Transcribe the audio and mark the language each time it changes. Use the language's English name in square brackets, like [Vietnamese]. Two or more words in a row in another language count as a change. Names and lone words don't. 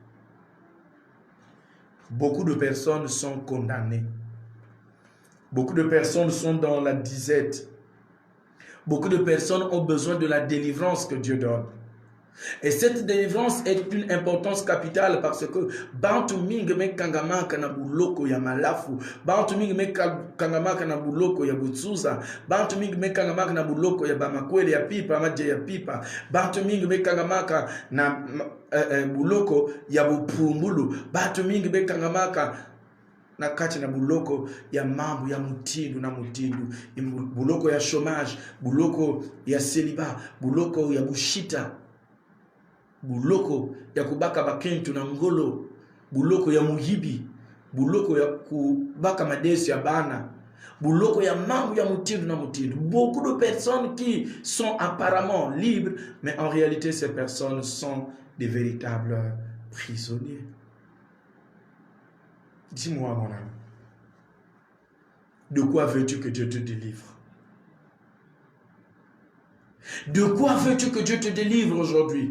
[French] Beaucoup de personnes sont condamnées. Beaucoup de personnes sont dans la disette. Beaucoup de personnes ont besoin de la délivrance que Dieu donne. Et cette délivrance est d'une importance capitale parce que [Kituba (Democratic Republic of Congo)] bantu mingi me kangama kana buloko ya malafu, bantu mingi me kangama kana buloko ya butsuza, bantu mingi me kangama kana buloko ya bamakwele ya pipa maje ya pipa, bantu mingi me kangama na buloko ya bupumbulu, bantu mingi me kangama na kati na buloko ya mambo ya mutindu na mutindu, buloko ya chômage, buloko ya célibat, buloko ya bushita, buloko ya kubaka bakentu na ngolo, buloko ya muhibi, buloko ya kubaka madesi ya bana, buloko ya mambo ya mutindu na mutindu. [French] Beaucoup de personnes qui sont apparemment libres, mais en réalité ces personnes sont des véritables prisonniers. Dis-moi mon ami, de quoi veux-tu que Dieu te délivre? De quoi veux-tu que Dieu te délivre aujourd'hui?